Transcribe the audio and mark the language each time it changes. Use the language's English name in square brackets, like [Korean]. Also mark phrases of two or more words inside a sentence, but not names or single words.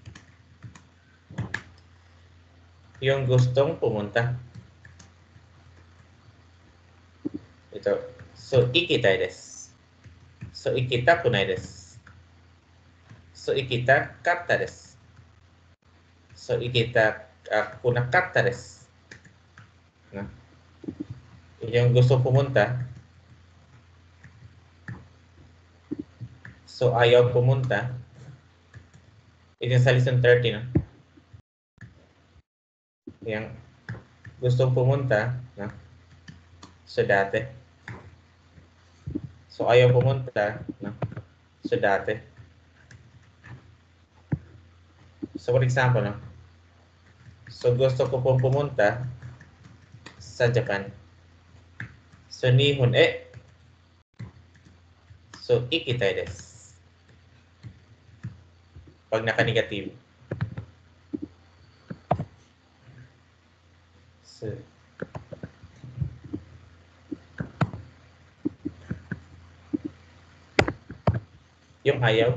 [Filipino] Yung gustong pumunta. Ito. So, [Japanese] 行きたいです. So, 行きたくないです. So, 行きたかったです. So, 行きたくなかったです. [Filipino] No? Yung gusto pumunta. So, ayaw pumunta. Ito sa lesson 30, no? Yung gustong pumunta, no? So, dati. So, ayaw pumunta, no? So, dati. So, [English] for example, [Filipino] no? So, gusto ko pong pumunta sa Japan. So, [Japanese] 日本 そう、行きたいです. [Filipino] Pag naka-negative. So, yung ayaw.